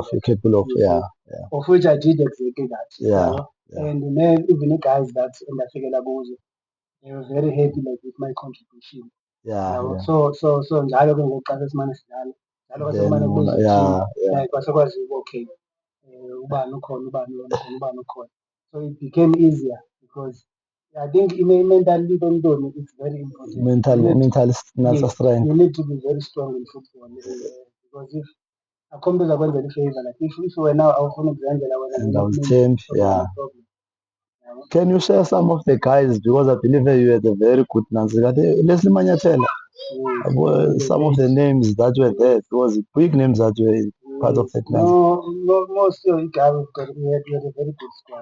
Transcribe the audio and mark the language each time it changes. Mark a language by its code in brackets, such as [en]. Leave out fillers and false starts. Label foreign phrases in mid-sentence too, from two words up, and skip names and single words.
[en] of, you're capable of, Yes, yeah, yes. yeah, Of which I did exactly that. yeah, Yabo? yeah, And then even the guys that [xh] endafikela kuzo, [en] they were very happy like with my contribution. yeah, Yabo? yeah. [xh] So njalo ke ngoku xa sesimane sidlala, njalo xa [en] Then, [xh] sekumane kubizwa i-team, [en] yeah, yeah, [xh] like kwasekwaziwa okay, ubani ukhona, ubani ukhona, ubani ukhona. [en] So it became easier because I think mentally don't it's very important. mental Yes, strength. you need to be very strong in football because if [xh] akho mntu uzakwenzela ifavor [en] like if [xh] wena awufuna ukuzenzela wena [en] And I was ngenye team, yeah. problem. Yabo? Can you share some of the guys, because I believe you had a very good Nancy. Leslie Manyathela, Yes, some of the names that were there, because big names that were part of yes. that No, Nancy. most of the guys we had a very good squad.